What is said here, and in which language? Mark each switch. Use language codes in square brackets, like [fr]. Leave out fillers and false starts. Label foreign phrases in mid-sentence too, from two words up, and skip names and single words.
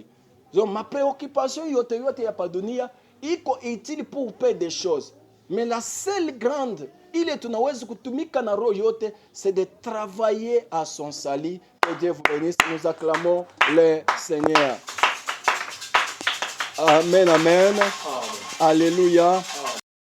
[fr] Donc ma préoccupation, [sw] yote ya pa dunia, iko [fr] utile pour peu de choses. Mais la seule grande, il est [sw] tunaweza kutumika na roho yote, [fr] c'est de travailler à son salut. Que Dieu vous bénisse. Nous acclamons le Seigneur. Amen, amen. Alléluia.